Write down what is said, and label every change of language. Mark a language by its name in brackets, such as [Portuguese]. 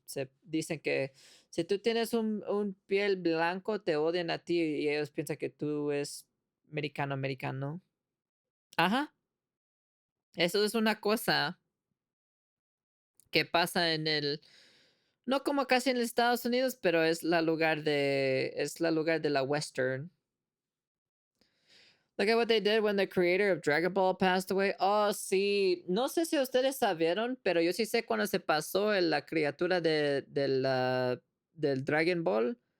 [Spanish] Se dicen que si tú tienes un piel blanco, te odian a ti y ellos piensan que tú es americano, americano. Ajá, eso es una cosa que pasa no como casi en los Estados Unidos, pero es la lugar de la Western. [English] Look at what they did when the creator of Dragon Ball passed away. [Spanish] Oh, sí. No sé si ustedes sabieron, pero yo sí sé cuando se pasó la criatura del Dragon Ball.